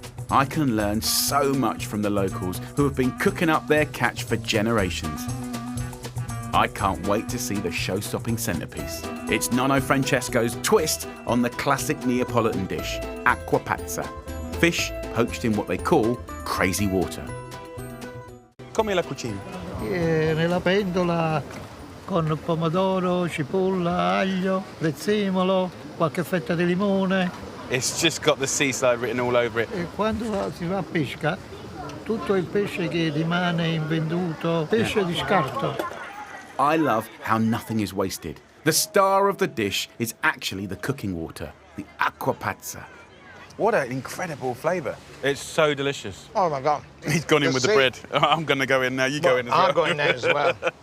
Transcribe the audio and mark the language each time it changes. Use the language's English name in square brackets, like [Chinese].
[English] I can learn so much from the locals who have been cooking up their catch for generations. I can't wait to see the show-stopping centerpiece. It's Nonno Francesco's twist on the classic Neapolitan dish, acqua pazza. Fish poached in what they call crazy water. [Italian] Come la cucina? Nella pentola con pomodoro, cipolla, aglio, prezzemolo, qualche fetta di limone. [English] It's just got the seaside written all over it. [Italian] E quando si va a pesca, tutto il pesce che rimane invenduto, pesce di scarto. [English] I love how nothing is wasted. The star of the dish is actually the cooking water, the acqua pazza. What an incredible flavour. It's so delicious. Oh my God. He's gone in with the bread. I'm going to go in now, you go in as well. I'm going there as well.